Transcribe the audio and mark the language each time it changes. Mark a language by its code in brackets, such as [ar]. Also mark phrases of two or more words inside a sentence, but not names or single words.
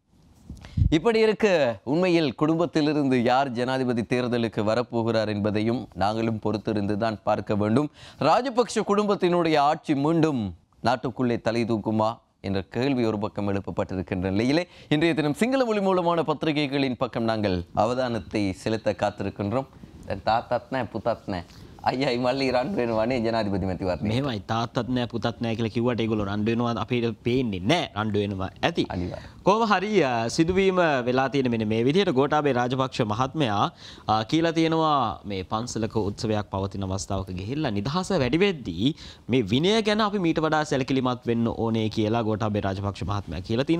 [ta] இப்படி இருக்க உண்மையில் குடும்பத்திலிருந்து யார் ஜனாதிபதி தேர்தலுக்கு வரப்போகிறார் என்பதையும் நாங்களும் பொறுத்திருந்து தான் பார்க்க வேண்டும். ராஜபக்ஷ குடும்பத்தினுடைய ஆட்சி மீண்டும் நாட்டுக்குள்ளே தலை தூக்குமா என்ற கேள்வி ஒரு பக்கம் எழுப்பப்பட்டிருக்கின்ற நிலையிலே இன்றைய தினம் சிங்கள மொழி மூலமான பத்திரிகைகளின் பக்கம் நாங்கள் அவதானத்தை செலுத்த காத்திருக்கின்றோம். [si] தாத்தாத்ன පුතත්න අයියයි මල්ලි රන් වෙනවනේ ජනාධිපති මැතිවරණය. මෙහෙමයි තාත්තත් නෑ පුතත් නෑ කියලා කිව්වට ඒගොල්ලෝ රණ්ඩු වෙනවා අපිට පේන්නේ නෑ රණ්ඩු වෙනවා ඇති. කොහොම හරි සිදුවීම වෙලා තියෙන මෙන්න මේ විදිහට ගෝඨාභය රාජපක්ෂ මහත්මයා කියලා තියෙනවා මේ පන්සලක උත්සවයක් පවතින අවස්ථාවක ගිහිල්ලා නිදහස වැඩි වෙද්දී මේ විනය ගැන අපි මීට වඩා සැලකිලිමත් වෙන්න ඕනේ කියලා ගෝඨාභය රාජපක්ෂ මහත්මයා කියලා තිනවා.